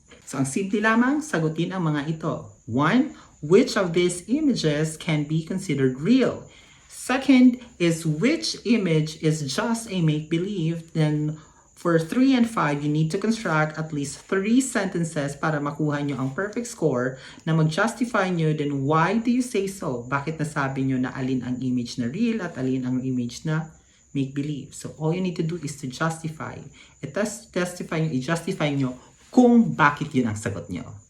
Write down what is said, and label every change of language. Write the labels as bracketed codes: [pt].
[tl] So ang simple lamang, sagutin ang mga ito. 1. [en] Which of these images can be considered real? Second is which image is just a make-believe? Then for 3 and 5, you need to construct at least 3 sentences [tl] para makuha nyo ang perfect score na mag-justify nyo, [en] then why do you say so? [tl] Bakit nasabi nyo na alin ang image na real at alin ang image na make-believe? [en] So all you need to do is to justify. [tl] I-justify nyo kung bakit yun ang sagot nyo.